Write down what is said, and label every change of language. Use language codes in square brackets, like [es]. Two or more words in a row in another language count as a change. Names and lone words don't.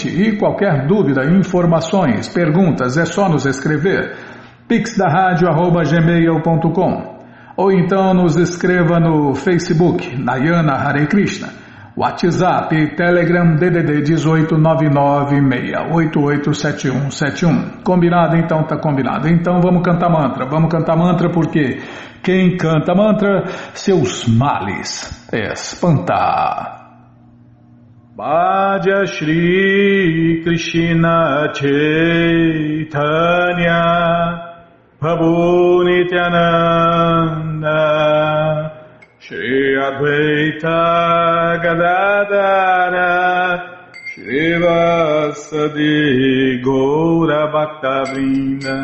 [pt] E qualquer dúvida, informações, perguntas, é só nos escrever pixdarradio@gmail.com ou então nos escreva no Facebook Nayana Hare Krishna, WhatsApp, Telegram, DDD 18996887171. Combinado? Então tá combinado. Então vamos cantar mantra porque quem canta mantra, seus males espanta. [sa] भज श्री कृष्ण चैतन्य प्रभु नित्यानन्द श्री अद्वैत गदाधर श्री वासादि गौर भक्तवृन्द